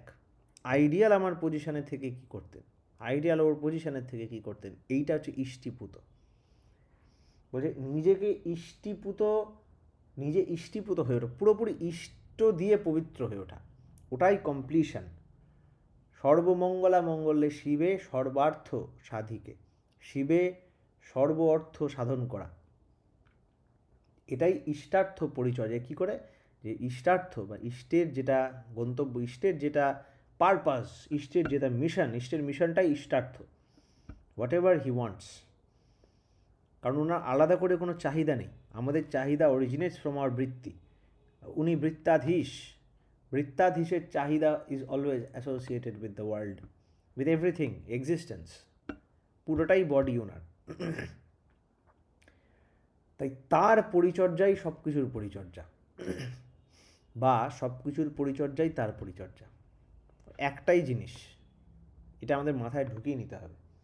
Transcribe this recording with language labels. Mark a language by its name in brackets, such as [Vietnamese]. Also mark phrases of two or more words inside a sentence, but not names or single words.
[Bangla] আইডিয়াল আমার পজিশানে থেকে কি করতেন, আইডিয়াল ওর পজিশানের থেকে কি করতেন, এইটা হচ্ছে ইষ্টিপুত। বলছে নিজে ইষ্টিপুত হয়ে ওঠা, পুরোপুরি ইষ্ট দিয়ে পবিত্র হয়ে ওঠা, ওটাই কমপ্লিশন। [Sanskrit] सर्वमङ्गला मङ्गले शिवे सर्वार्थ साधिके, [Bangla] শিবে সর্ব অর্থ সাধন করা, এটাই ইষ্টার্থ পরিচর্যা। কী করে? যে ইষ্টার্থ বা ইষ্টের যেটা গন্তব্য, ইষ্টের যেটা পারপাস, ইষ্টের যেটা মিশন, ইষ্টের মিশনটাই ইষ্টার্থ, [English] what ever he wants. [Bangla] কারণ ওনার আলাদা করে কোনো চাহিদা নেই। আমাদের চাহিদা [English] originates from our [Bangla] বৃত্তি। উনি বৃত্তাধীশ, বৃত্তাধীশের চাহিদা [English] is always associated with the world, with everything, existence, [Bangla] পুরোটাই বডি ওনার। তাই তার পরিচর্যাই সব কিছুর পরিচর্যা, বা সব কিছুর পরিচর্যাই তার পরিচর্যা, একটাই জিনিস। এটা আমাদের মাথায় ঢুকিয়ে নিতে হবে।